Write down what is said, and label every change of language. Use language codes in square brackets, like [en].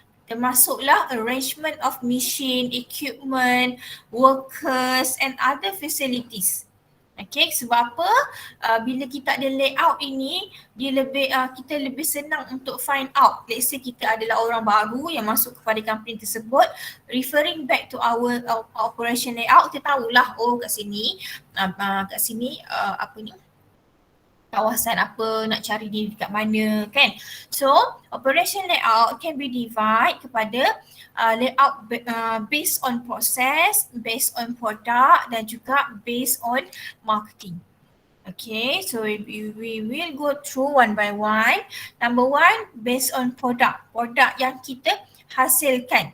[ms] Termasuklah [en] arrangement of machine, equipment, workers and other facilities. [ms] Okay, sebab apa? Bila kita ada layout ini, kita lebih senang untuk [en] find out. Let's say [ms] kita adalah orang baru yang masuk kepada company tersebut, [en] referring back to our operation layout, [ms] kita tahulah kat sini kawasan apa, nak cari dia dekat mana kan. [en] So operation layout can be divided [ms] kepada [en] layout based on process, based on product [ms] dan juga [en] based on marketing. Okay, so we will go through one by one. Number one, based on product. [ms] Produk yang kita hasilkan.